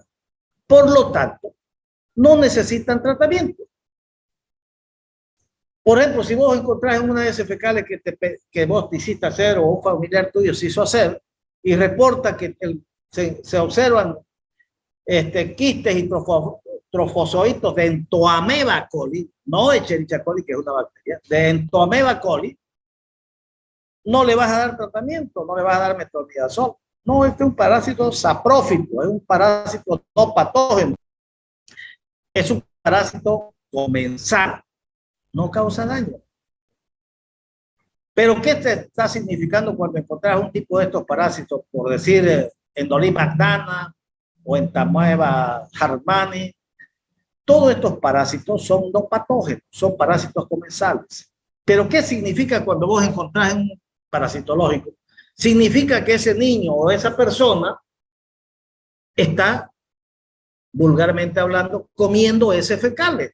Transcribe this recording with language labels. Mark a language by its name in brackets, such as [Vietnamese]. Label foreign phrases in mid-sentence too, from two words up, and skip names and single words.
[Spanish] Por lo tanto, no necesitan tratamiento. Por ejemplo, si vos encontrás en una de esas fecales que vos te hiciste hacer o un familiar tuyo se hizo hacer y reporta que se observan quistes y trofozoitos de Entoameba coli, no Escherichia coli, que es una bacteria, de Entoameba coli, no le vas a dar tratamiento, no le vas a dar metronidazol. No, este es un parásito saprófito, es un parásito no patógeno, es un parásito comensal. No causa daño. Pero ¿qué te está significando cuando encontrás un tipo de estos parásitos? Por decir, Endolí magdana o Entamoeba hartmanni. Todos estos parásitos son no patógenos, son parásitos comensales. Pero ¿qué significa cuando vos encontrás un parasitológico? Significa que ese niño o esa persona está, vulgarmente hablando, comiendo heces fecales.